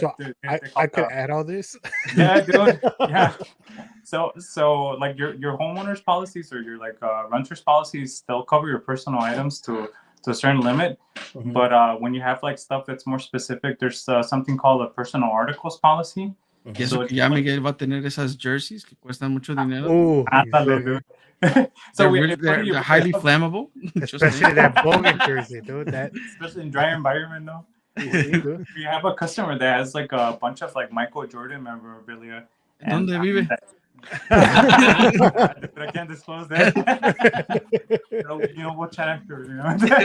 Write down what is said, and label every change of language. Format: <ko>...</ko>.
<en>So I could add all this. Yeah, dude. Yeah. So like your homeowners policies or your like renters policies, they'll cover your personal items to a certain limit. Mm-hmm. But when you have like stuff that's more specific, there's something called a personal articles policy.</en> <es>Y eso que ya Miguel va a tener esas jerseys que cuestan mucho dinero.</es> <en>Oh, Dude. So they're highly flammable. especially that Bogan jersey, dude. That especially in dry environment, though. dude. We have a customer that has like a bunch of like Michael Jordan memorabilia.</en> <es>¿Dónde vive?</es> <en>But I can't disclose that. You know what chapter, you know.</en>